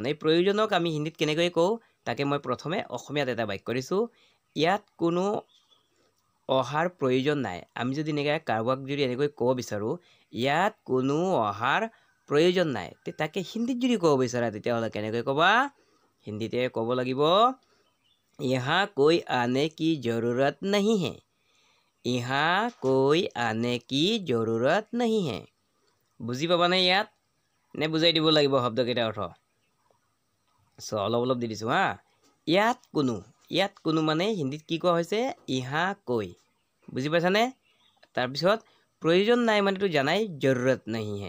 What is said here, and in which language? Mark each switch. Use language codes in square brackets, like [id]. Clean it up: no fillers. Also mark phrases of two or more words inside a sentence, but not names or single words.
[as] এই প্ৰয়োজনক আমি হিন্দীত কেনেকৈ কওঁ, তাকে মই প্ৰথমে অসমীয়াত এটা বাক্য দিছোঁ। ইয়াত কোনো অহাৰ প্ৰয়োজন নাই। আমি যদি কাৰোবাক যদি এনেকৈ ক'ব বিচাৰোঁ, ইয়াত কোনো অহাৰ প্ৰয়োজন নাই, তাকে হিন্দীত যদি ক'ব বিচাৰা, তেতিয়াহ'লে কেনেকৈ ক'বা? হিন্দীতে ক'ব লাগিব, [hi] यहाँ कोई आने की जरूरत नहीं है। यहाँ कोई आने की जरूरत नहीं है। [as] বুজি পাবানে ইয়াত? নে বুজাই দিব লাগিব শব্দকেইটাৰ অৰ্থ? অলপ দি দিছোঁ হা। ইয়াত কোনো মানে হিন্দীত কি কোৱা হৈছে? [hi] यहाँ कोई। [as] বুজি পাইছানে? তাৰপিছত প্ৰয়োজন নাই মানেতো জানাই, [hi] ज़रूरत नहीं है।